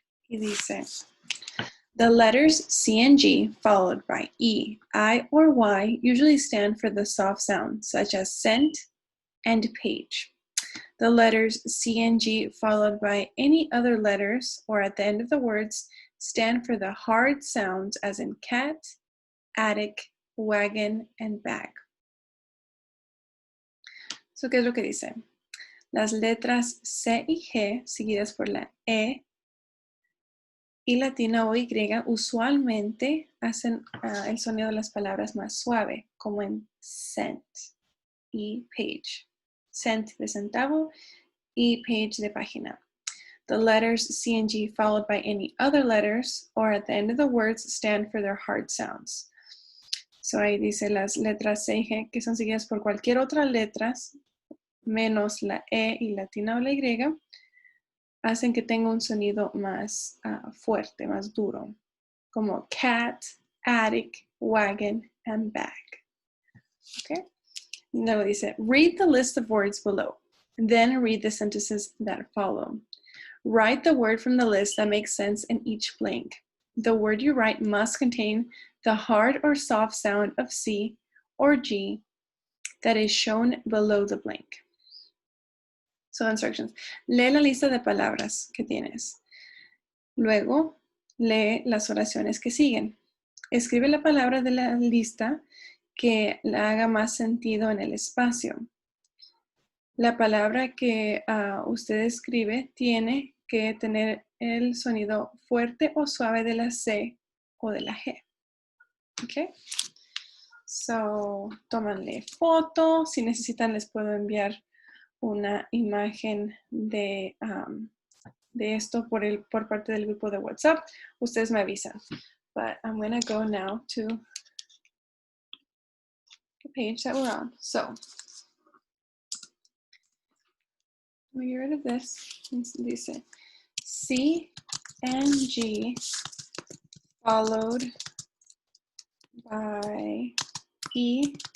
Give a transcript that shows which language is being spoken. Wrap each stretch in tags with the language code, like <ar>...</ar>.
<es>Y dice,</es> <en>the letters C and G followed by E, I, or Y usually stand for the soft sound, such as sent and page. The letters C and G followed by any other letters or at the end of the words stand for the hard sounds as in cat, attic, wagon, and bag.</en> <es>So, ¿qué es lo que dice? Las letras C y G seguidas por la E y latina o Y usualmente hacen el sonido de las palabras más suave, como en cent y page. Cent de centavo y page de página.</es> <en>The letters C and G followed by any other letters or at the end of the words stand for their hard sounds.</en> <es>So ahí dice las letras C y G que son seguidas por cualquier otra letras menos la E y latina o la Y hacen que tenga un sonido más fuerte, más duro, como cat, attic, wagon, and bag.</es> <en>Okay?</en> <es>Luego dice,</es> <en>read the list of words below, then read the sentences that follow. Write the word from the list that makes sense in each blank. The word you write must contain the hard or soft sound of C or G that is shown below the blank. So instructions.</en> <es>Lee la lista de palabras que tienes. Luego, lee las oraciones que siguen. Escribe la palabra de la lista que la haga más sentido en el espacio. La palabra que usted escribe tiene que tener el sonido fuerte o suave de la C o de la G. ¿Ok? So, tómanle foto. Si necesitan, les puedo enviar una imagen de esto por parte del grupo de WhatsApp. Ustedes me avisan.</es> <en>But I'm going to go now to the page that we're on. So, let me get rid of this.</en> <es>Dice</es> <en>C and G followed by E,</en>